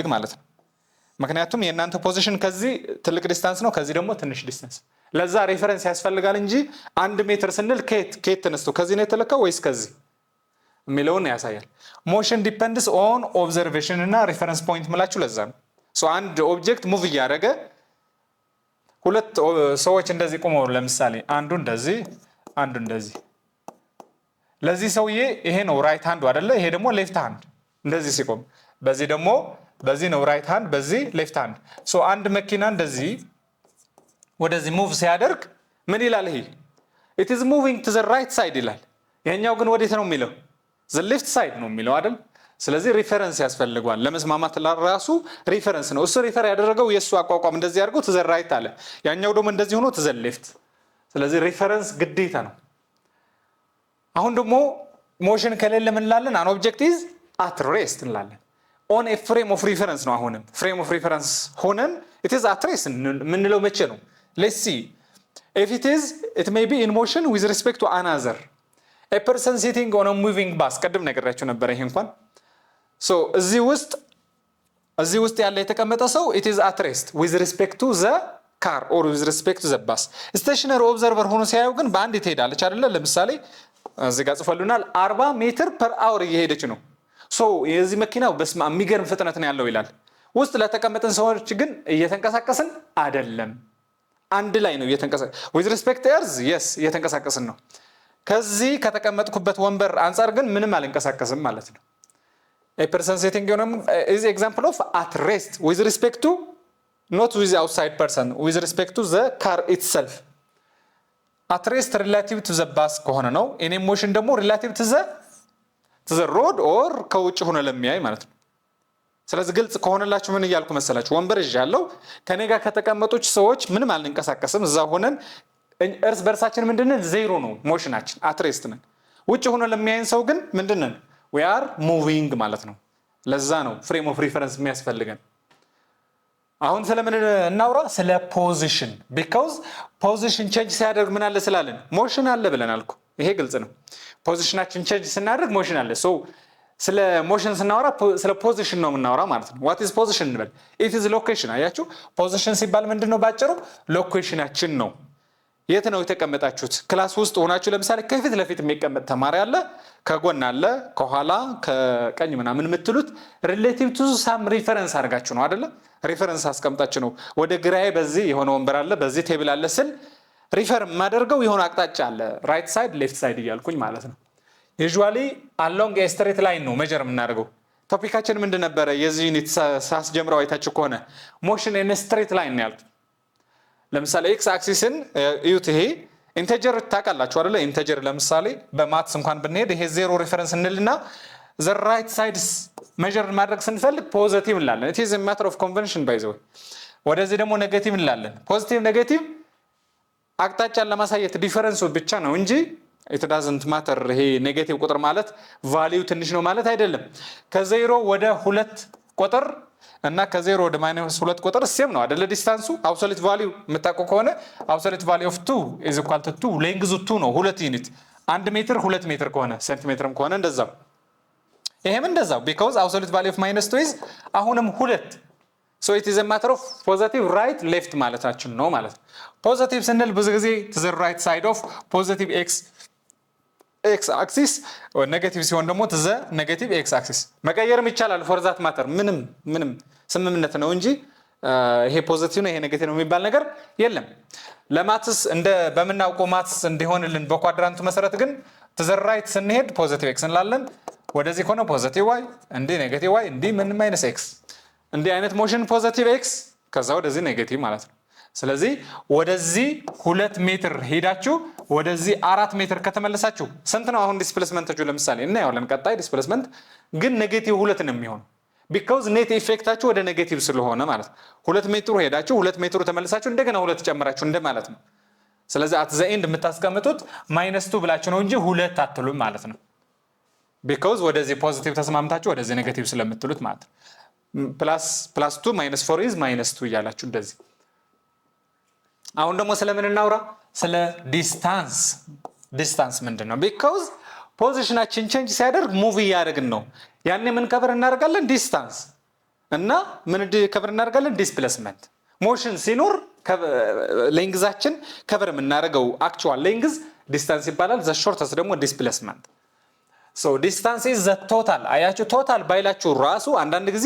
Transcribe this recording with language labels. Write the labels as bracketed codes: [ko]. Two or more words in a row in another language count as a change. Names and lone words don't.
[am] ማለት ነው። ምክንያቱም የእናንተ ፖዚሽን ከዚህ ትልቅ ዲስታንስ ነው ከዚህ ደግሞ ትንሽ ዲስታንስ ለዛ ሪፈረንስ ያስፈልጋል እንጂ 1 ሜትር ስንል ከየት ተነስቶ ከዚህ ነው የተለካው ወይስ ከዚህ የሚለውን ያሳያል። [en] motion depends on observation [am] እና [en] reference point [am] ምላችሁ ለዛ ነው። አንድ ኦብጀክት ሙቭ እያደረገ ሁለት ሰዎች እንደዚህ ቆመው ለምሳሌ አንዱ እንደዚህ አንዱ እንደዚህ ለዚህ ሰውዬ ይሄ ነው [en] right hand [am] አይደለ? ይሄ ደግሞ [en] left hand [am] እንደዚህ ሲቆም በዚህ ነው [en] right hand [am] በዚህ [en] left hand። [am] አንድ መኪና እንደዚህ ወደዚህ ሙቭ ሲያደርግ ምን ይላል? ይሄ [en] it is moving to the right side [am] ይላል። ያኛው ግን ወዴት ነው የሚለው? [en] the left side [am] ነው የሚለው አይደል? ስለዚህ ሪፈረንስ ያስፈልጋል ለመስማማት ለራሱ ሪፈረንስ ነው። እሱ ሪፈር ያደረገው የሱ አቋቋም እንደዚህ አድርጎ [en] to the right [am] አለ። ያኛው ደግሞ እንደዚህ ሆኖ [en] to the left። [am] ስለዚህ ሪፈረንስ ግዴታ ነው። አሁን ደግሞ ሞሽን ከሌለ ምን እንላለን? [en] an object is at rest እንላለን። on a frame of reference ነው። አሁንም frame of reference ሆነን it is at rest [am] ምንለው መቼ ነው? [en] let's see if it may be in motion with respect to another a person sitting on a moving bus [am] ቀደም ነገራችሁ ነበር። ይሄ እንኳን ሶ እዚህ ውስጥ ያለ የተቀመጠ ሰው [en] it is at rest with respect to the car or with respect to the bus stationary observer [am] ሆኖ ሲያዩ ግን በአንድ ትሄዳለች አይደለ ለምሳሌ እዚህ ጋር ጽፈሉናል 40 [en] meter per hour [am] እየሄደች ነው ሶ የዚህ መኪናው በስማ የሚገርም ፍጥነት ነው ያለው ይላል ውስጥ ለተቀመጠን ሰዎች ግን እየተንቀሳቀስን አይደለም አንድ ላይ ነው እየተንቀሳቀስ [en] with respect to earth yes [am] እየተንቀሳቀስን ነው ከዚህ ከተቀመጥኩበት ወንበር አንፃር ግን ምንም አልንቀሳቀስም ማለት ነው [en] a person sitting is example of at rest with respect to not with the outside person with respect to the car itself at rest relative to the bus [am] ከሆነ ነው [en] in motion ደግሞ relative to the road or [am] ከውጭ ሆነ ለሚያይ ማለት ነው ስለዚህ ግልጽ ከሆነላችሁ ምን ይያልኩ መሰላችሁ ወንበር ይያለው ከኔ ጋር ከተቀመጡች ሰዎች ምንም አልንቀሳቀስም እዛ ሆነን እርስ በርሳችን ምንድነው ዜሮ ነው ሞሽናችን [en] at rest [am] ነን ውጭ ሆነ ለሚያይን ሰው ግን ምንድነው [en] we are moving [am] ማለት ነው ለዛ ነው [en] frame of reference [am] የሚያስፈልገን አሁን ስለምን እናውራ ስለ position [en] because position change [am] ሲያደርግ ምን አለ ስላለን motion አለ ብለናልኩ ይሄ ግልጽ ነው [en] positionአችን change [am] ስናደርግ motion አለ so ስለ motion ስናወራ ስለ position ነው የምናወራ ማለት ነው [en] what is position [am] እንበል [en] it is location [am] አያችሁ position ሲባል ምንድነው ባጭሩ locationአችን ነው የት ነው የተቀመጣችሁት ክላስ ውስጥ ሆናችሁ ለምሳሌ ከፊት ለፊት የሚቀመጥ ተማሪ አለ ከጎን አለ ከኋላ ከቀኝ ምናምን የምትሉት [en] relative to some reference [am] አድርጋችሁ ነው አይደለ ሪፈረንስ አስቀምጣችሁ ነው ወደ ግራዬ በዚህ የሆነ ወንበር አለ በዚህ ቴብል አለ ስል ሪፈር ማደርገው የሆነ አቅጣጫ አለ [en] right side left side [am] ይያልኩኝ ማለት ነው [en] usually along a straight line [am] ነው ሜጀር የምናደርገው ቶፒካችን ምንድን ነበር የዚህ ዩኒት ሳስጀምረው አይታችሁ ከሆነ [en] motion in a straight [am] line ነው ያልኩት ለምሳሌ x አክሲስን እዩት ይሄ ኢንተጀር ታውቃላችሁ አይደለ ኢንተጀር ለምሳሌ በማትስ እንኳን ብንሄድ ይሄ ዜሮ ሪፈረንስ እንልና [en] the right sides measure [am] ማድረግ ስንፈልግ ፖዚቲቭ እንላለን [en] it is a matter of convention by the way [am] ወደዚህ ደግሞ ኔጌቲቭ እንላለን ፖዚቲቭ ኔጌቲቭ አቅጣጫን ለማሳየት ዲፈረንሱ ብቻ ነው እንጂ [en] it doesn't matter [am] ይሄ ኔጌቲቭ ቁጥር ማለት ቫልዩ ትንሽ ነው ማለት አይደለም ከዜሮ ወደ 2 ቁጥር እና ከዜሮ ወደ -2 ቁጥር ሴም ነው አይደለ ዲስታንሱ [en] absolute value [am] መታቆ ከሆነ [en] absolute value of 2 is equal to 2 [am] ሌንግዙ 2 ነው 2 ዩኒት 1 ሜትር 2 ሜትር ከሆነ ሴንቲሜትርም ከሆነ እንደዛው ይሄም እንደዛው [en] because absolute value of -2 is [am] አሁንም 2 [en] so it is a matter of positive right left [am] ማለታችን ነው ማለት ነው positive ስንል ብዙ ጊዜ [en] to the right side of positive x axis or negative [am] ሲሆን ደግሞ [en] to the negative x axis [am] መቀየርም ይቻላል [en] for that matter [am] ምንም ስምምነት ነው እንጂ ይሄ ፖዚቲቭ ነው ይሄ ኔጌቲቭ ነው የሚባል ነገር የለም ለማትስ እንደ በመናውቀው ማትስ እንዲሆንልን በኳድራንቱ መሰረት ግን [en] to the right [am] ስንሄድ [en] positive x [am] እንላለን ወደዚህ ኮነ [en] positive y [am] እንዴ [en] negative y [am] እንዴ ምን [en] minus x [am] እንዴ አይነት ሞሽን [en] positive x [am] ከዛ ወደዚህ ኔጌቲቭ ማለት ነው ስለዚህ ወደዚህ 2 ሜትር ሄዳችሁ ወደዚህ 4 ሜትር ከተመለሳችሁ ስንት ነው አሁን ዲስፕሌስመንታችሁ ለምሳሌ እና ያው ለምቀጣይ ዲስፕሌስመንት ግን ኔጌቲቭ 2 ነው የሚሆነው [en] because net [am] ኢፌክታችሁ ወደ ኔጌቲቭ ስለሆነ ማለት 2 ሜትር ሄዳችሁ 2 ሜትር ተመለሳችሁ እንደገና 2 ጨምራችሁ እንደማለት ነው ስለዚህ [en] at the end [am] የምታስቀምጡት -2 ብላችሁ ነው እንጂ 2 አትሉም ማለት ነው because ወደዚህ ፖዚቲቭ ተስማምታችሁ ወደዚህ ኔጌቲቭ ስለምትሉት ማለት +2 -4 is -2 ይያላችሁ እንደዚህ አሁን ደግሞ ስለምን እናውራ ስለ ዲስታንስ ምንድነው because ፖዚሽናችን ቼንጅ ሲያደርግ ሙቭ ያደርግን ነው ያኔ ምን ከቨር እናደርጋለን ዲስታንስ እና ምን ከቨር እናደርጋለን ዲስፕሌስመንት ሞሽን ሲኖር ሌንግዛችን ከቨር የምናደርገው [en] actual length [am] ዲስታንስ ይባላል [en] the shortest [am] ደግሞ ዲስፕሌስመንት [en] so distance is the total [am] አያችሁ ቶታል ባይላችሁ ራሱ አንዳንድ ጊዜ